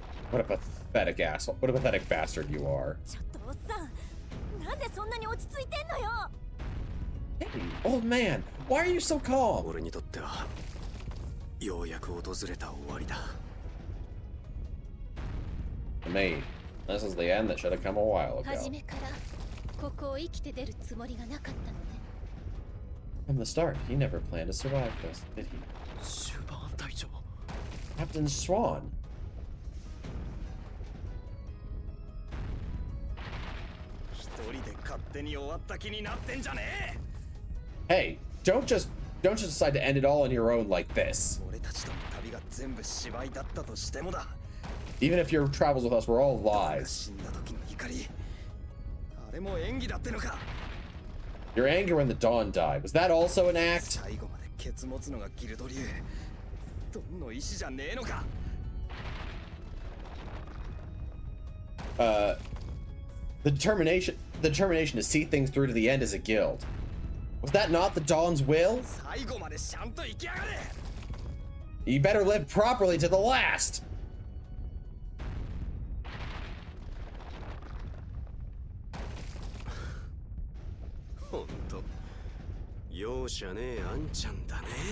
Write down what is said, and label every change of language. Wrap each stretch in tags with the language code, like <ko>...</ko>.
<en>What a pathetic asshole. What a pathetic bastard you are.</en> <ja>ちょっとおっさん、なんでそんなに落ち着いてんのよ。</ja> <en>Hey, old man, why are you so calm?</en> <ja>俺にとってはようやく訪れた終わりだ。</ja> <en>To me, this is the end that should have come a while ago.</en> <ja>初めからここを生きて出るつもりがなかったのね。</ja> <en>From the start, he never planned to survive this, did he?</en> <ja>シュバーン隊長。</ja> <en>Captain Swan.</en> <ja>一人で勝手に終わった気になってんじゃね</ja> <en>Hey, don't just decide to end it all on your own like this.</en> <ja>え。俺たちとの旅が全部芝居だったとしてもだ。</ja> <en>Even if your travels with us were all</en> <ja>誰が</ja> <en>lies.</en> <ja>死んだ時の怒り、あれも演技だってのか。</ja> <en>Your anger when the Dawn died, was that also an act?</en> <ja>最後までケツ持つのがギルド流。ドンの意志じゃねえのか。</ja> <en>The determination to see things through to the end as a guild. Was that not the Dawn's will?</en> <ja>最後までちゃんと生きやがれ。</ja> <en>You better live properly to the last.</en> <ja>ほんと容赦ねえあんちゃんだね。</ja>